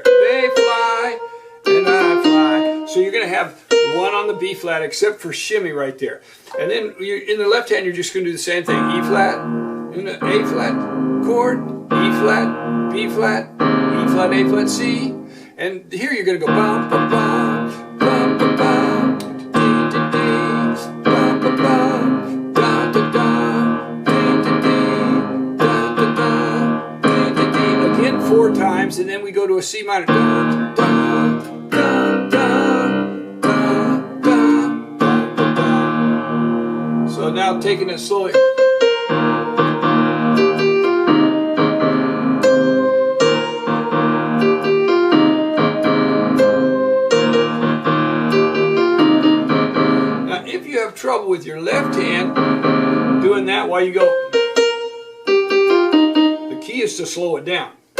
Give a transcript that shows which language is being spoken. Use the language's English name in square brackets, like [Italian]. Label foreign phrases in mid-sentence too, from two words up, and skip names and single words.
[English] They fly and I fly. So you're going to have one on the B flat except for shimmy right there. And then in the left hand you're just going to do the same thing. E flat, in the A flat chord, E flat, B flat, E flat, A flat, C. And here you're going to go bum, bum, bum, bum, bum, bum, dee, dee, dee, bum, bum, bum, da, da, da, dee, dee, dee, da, da, da, dee, dee, dee. Again 4 times, and then we go to a C minor. Da, da, da, da. So now taking it slowly. Now if you have trouble with your left hand doing that while you go, the key is to slow it down.